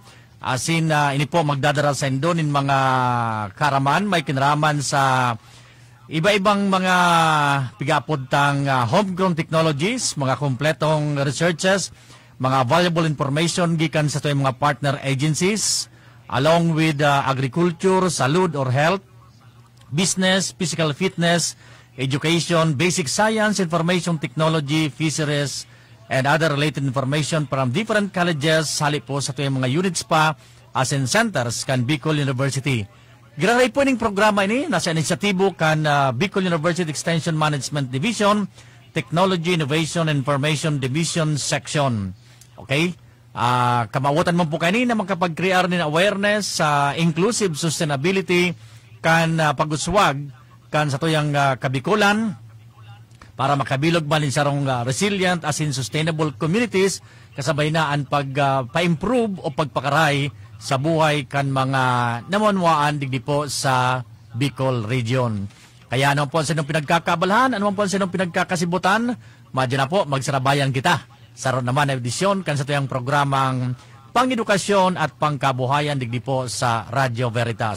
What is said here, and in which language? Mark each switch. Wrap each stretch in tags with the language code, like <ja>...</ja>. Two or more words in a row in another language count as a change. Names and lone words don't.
<bik>Asin ini po magdadara sa indo nin mga karaman, may kinaraman sa iba-ibang mga pigapod tang</bik> <en>homegrown technologies,</en> <bik>mga kompletong researches, mga</bik> <en>valuable information</en> <bik>gikan sa tuyong mga</bik> <en>partner agencies, along with agriculture, salud or health, business, physical fitness, education, basic science, information technology, fisheries, and other related information from different colleges,</en> <bik>hali po sa tuyong mga units pa as in centers kan Bicol University. Giraray po ning programa ini, nasa inisyatibo kan Bicol University Extension Management Division,</bik> <en>Technology, Innovation, and Information Division Section. Okay?</en> <bik>Kamawatan mo po kanina makapag-create ng awareness sa</bik> <en>inclusive sustainability</en> <bik>kan pag-uswag kan sa tuyang kabikulan, para makabilog malin sarong</bik> <en>resilient as in sustainable communities,</en> <bik>kasabay na ang pag-pa-improve o pagpakaray sa buhay kan mga namunwaan digdi po sa Bicol region. Kaya ano po sa inyong pinagkakabalhan, ano po sa inyong pinagkakasibutan, madya na po, magsarabayan kita. Sarod naman na edisyon kan sa tuyang programang pang-edukasyon at pangkabuhayan digdi po sa Radyo Veritas.</bik>